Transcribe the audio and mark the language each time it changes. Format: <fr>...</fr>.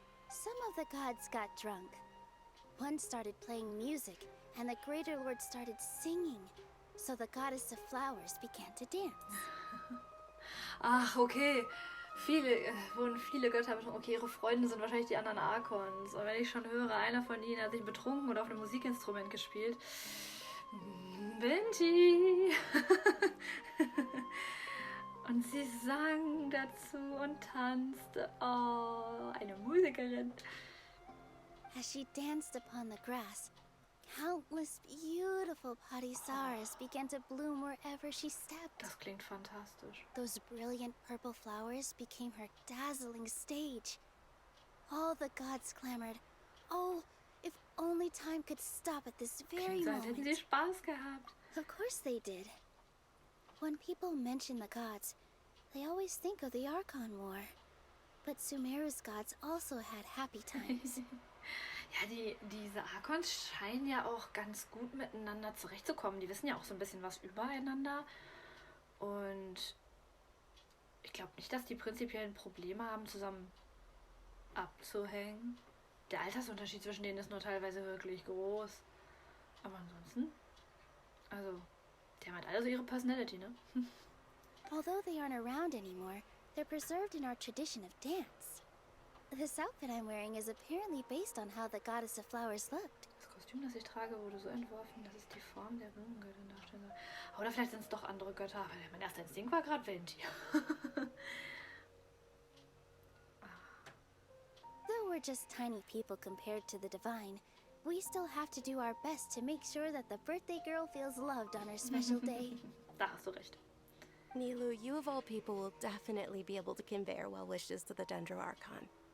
<en>Some of the gods got drunk. One started playing music, and the Greater Lord started singing. So the Goddess of Flowers began to dance.</en> <de>Ach, okay. Wurden viele Götter betrunken. Okay, ihre Freunde sind wahrscheinlich die anderen Archons. Und wenn ich schon höre, einer von ihnen hat sich betrunken und auf einem Musikinstrument gespielt. Benji! Und sie sang dazu und tanzte. Oh, eine Musikerin.</de> <en>As she danced upon the grass, countless beautiful parisaras began to bloom wherever she stepped.</en> <de>Das klingt fantastisch.</de> <en>Those brilliant purple flowers became her dazzling stage. All the gods clamored, oh, if only time could stop at this very</en> <de>Klingt so, als hätten sie</de> <en>moment.</en> <de>Spaß gehabt.</de> <en>Of course they did. When people mention the gods, They always think of the Archon War. But Sumeru's gods also had happy times.</en> <de>Ja, diese Archons scheinen ja auch ganz gut miteinander zurechtzukommen. Die wissen ja auch so ein bisschen was übereinander. Und ich glaube nicht, dass die prinzipiellen Probleme haben, zusammen abzuhängen. Der Altersunterschied zwischen denen ist nur teilweise wirklich groß. Aber ansonsten, also, die haben halt alle so ihre Personality, ne?</de> <en>Although they aren't around anymore, they're preserved in our tradition of dance. This outfit I'm wearing is apparently based on how the goddess of flowers looked.</en> <de>Das Kostüm, das ich trage, wurde so entworfen, dass es die Form der Blumengöttin darstellen soll. Oder vielleicht sind es doch andere Götter, aber mein erster Instinkt war gerade Venti.</de> <en>Though we're just tiny people compared to the divine, we still have to do our best to make sure that the birthday girl feels loved on her special day.</en> <de>Da hast du recht.</de> <en>Nilu, you of all people will definitely be able to convey our well wishes to the Dendro Archon.</en>